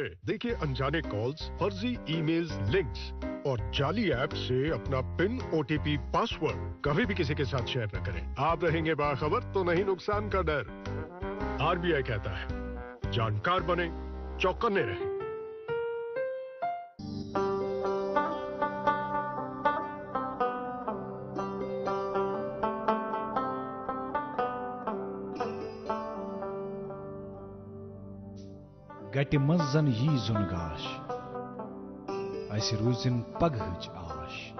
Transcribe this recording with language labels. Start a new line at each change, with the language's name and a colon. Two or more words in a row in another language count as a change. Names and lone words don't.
Hindi: देखिए अनजाने कॉल्स, फर्जी ईमेल्स, लिंक्स और जाली ऐप से अपना पिन, ओटीपी, पासवर्ड कभी भी किसी के साथ शेयर न करें। आप रहेंगे बाखबर तो नहीं नुकसान का डर। आरबीआई कहता है जानकार बने, चौकन्ने रहें।
Kashmiri: गटि मजन यी जुन गाश अस रूजिन पगहच आश